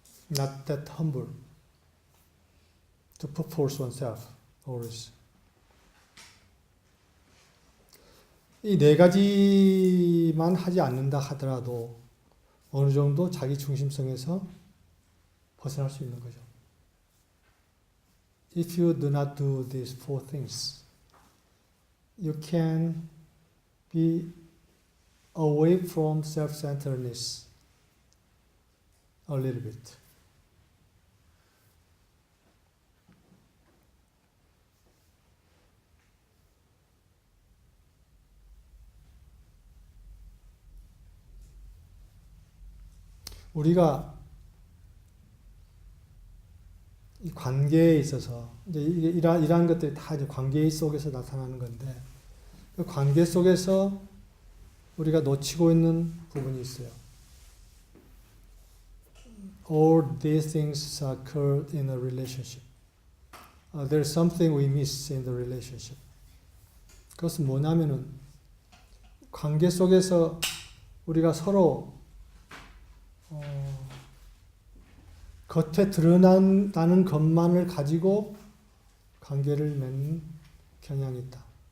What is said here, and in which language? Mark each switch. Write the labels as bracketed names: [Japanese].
[English] not that humble to perforce oneself always. [Korean] 이 네 가지만 하지 않는다 하더라도 어느 정도 자기 중심성에서 벗어날 수 있는 거죠. [English] If you do not do these four things, you can be away from self-centeredness a little bit. [Korean] 우리가 이 관계에 있어서 이제 이러한 것들이 다 이제 관계 속에서 나타나는 건데 그 관계 속에서 우리가 놓치고 있는 부분이 있어요. [English] All these things occur in a relationship. There's something we miss in the relationship. [Korean] 그것은 뭐냐면은 관계 속에서 우리가 서로 겉에 드러난다는 것만을 가지고 관계를 맺는 경향이 있다.